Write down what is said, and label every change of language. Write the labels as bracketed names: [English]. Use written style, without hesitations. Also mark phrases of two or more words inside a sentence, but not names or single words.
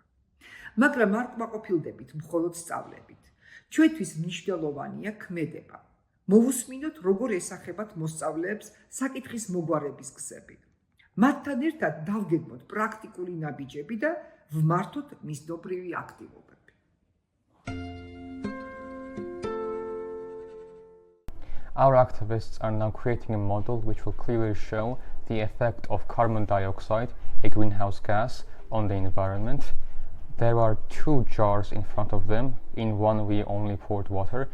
[Georgian] მაგრამ არ კმაყოფილდებით მხოლოდ სწავლებით. ჩვენთვის მნიშვნელოვანია ქმედება. მოვუსმინოთ, როგორ ესახებათ მოსწავლეებს საკითხის მოგვარების გზები. მათთან ერთად დავგეგმოთ პრაქტიკული ნაბიჯები და ვმართოთ მისდობრივი აქტივობები. [English] Our activists are now creating a model which will clearly show the effect of carbon dioxide, a greenhouse gas, on the environment. There are 2 jars in front of them. In one we only poured water.